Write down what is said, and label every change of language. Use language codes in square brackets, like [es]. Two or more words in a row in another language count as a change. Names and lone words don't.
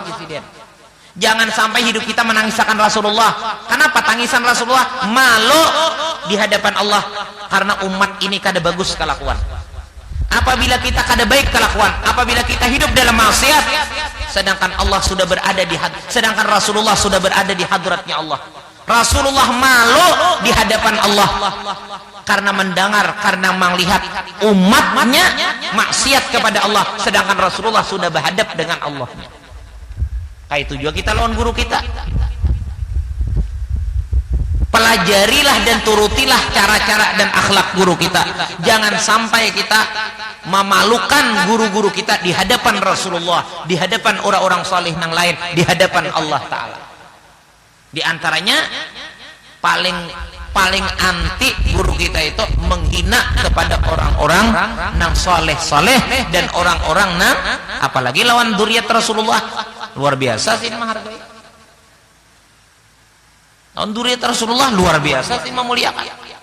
[bjn] Jangan sampai hidup kita menangisakan Rasulullah. Kenapa tangisan Rasulullah? Malu di hadapan Allah. Karena umat ini kada bagus kelakuan. Apabila kita kada baik kelakuan, apabila kita hidup dalam maksiat, sedangkan Allah sudah berada sedangkan Rasulullah sudah berada di hadratnya Allah. Rasulullah malu di hadapan Allah karena mendengar, karena melihat umatnya maksiat kepada Allah, sedangkan Rasulullah sudah berhadap dengan Allahnya. Kayak itu juga kita lawan guru kita. Pelajarilah dan turutilah cara-cara dan akhlak guru kita. Jangan sampai kita memalukan guru-guru kita di hadapan Rasulullah, di hadapan orang-orang saleh yang lain, di hadapan Allah Ta'ala. Di antaranya paling paling anti guru kita itu menghina kepada orang-orang nang soleh dan orang-orang nang apalagi lawan dzurriyyat Rasulullah. Luar biasa sih menghargai lawan dzurriyyat Rasulullah, luar biasa sih memuliakan.